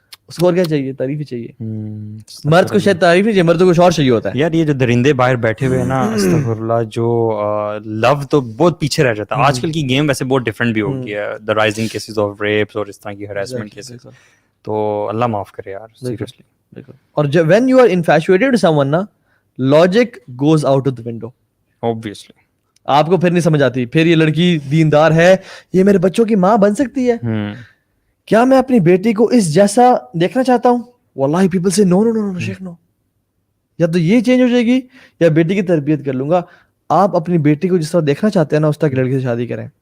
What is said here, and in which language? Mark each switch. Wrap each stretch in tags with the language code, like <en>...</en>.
<ur>اس کو اور کیا چاہیے, تعریف ہی چاہیے. مرد کو شاید تعریف نہیں چاہیے, مرد کو کچھ اور چاہیے ہوتا ہے. یار یہ جو درندے باہر بیٹھے ہوئے ہیں نا, استغفر اللہ, جو لو تو بہت پیچھے رہ جاتا ہے. آج کل کی گیم ویسے بہت ڈفرینٹ بھی ہو گئی ہے,</ur> <en>the rising cases of rapes</en> <ur>اور اس طرح کی ہراسمنٹ کیسز. تو اللہ معاف کرے یار, سیریسلی. اور جب</ur> <en>when you are infatuated with someone نا, logic goes out of the window. Obviously.</en> <ur>آپ کو پھر نہیں سمجھ آتی, پھر یہ لڑکی دیندار ہے, یہ میرے بچوں کی ماں بن سکتی ہے, کیا میں اپنی بیٹی کو اس جیسا دیکھنا چاہتا ہوں. واللہ پیپل سے نو نو نو نو شیخ نو, یا تو یہ چینج ہو جائے گی یا بیٹی کی تربیت کر لوں گا. آپ اپنی بیٹی کو جس طرح دیکھنا چاہتے ہیں نا, اس طرح کی لڑکی سے شادی کریں.</ur>